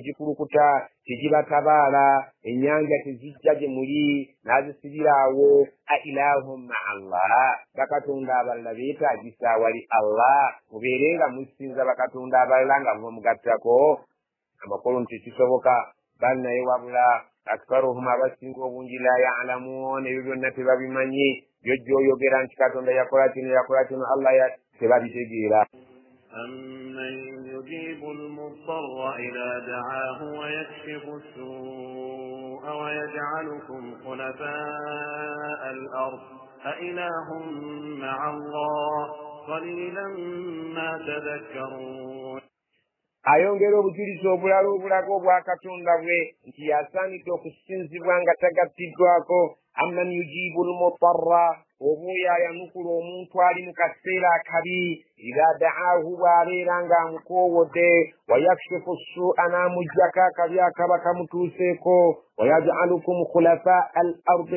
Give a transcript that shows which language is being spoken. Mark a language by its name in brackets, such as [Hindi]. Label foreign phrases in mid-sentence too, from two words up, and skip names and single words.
[Ganda] gikulukuta tegibatabaala ennyanja tezijja gye muli n'azisibira awo [Arabic] أإله مع الله [Ganda] bakatonda abalala beetaagisa awali Allah mubeere nga musinza bakatonda abalala nga mubamugattako amakulu nti kisoboka bannaye wabula aktaruhum abasinga obungi [Arabic] لا يعلمون [Ganda] ebyo byonna tebabimanyi byojja oyogera nti katonda yakola kino Allah tebabitegeera [Arabic] أمن يجيب المضطر إذا دعاه ويكشف السوء ويجعلكم خلفاء الأرض أإله مع الله قليلا ما تذكرون [Ganda] ayongera obujulizi obulala obulaga obwa katonda bwe nti yasaanidde okusinzibwa nga tagattiddwako [Arabic] أمن يجيب المضطر [Ganda] oba oyo ayanukula omuntu ali mu kaseera akabi [Arabic] إذا دعاه [Ganda] bw'abeera ng'amukoowodde [Arabic] ويكشف السوء [Ganda] n'amuggyako akabi akaba kamutuuseeko [Arabic] ويجعلكم خلفاء الأرض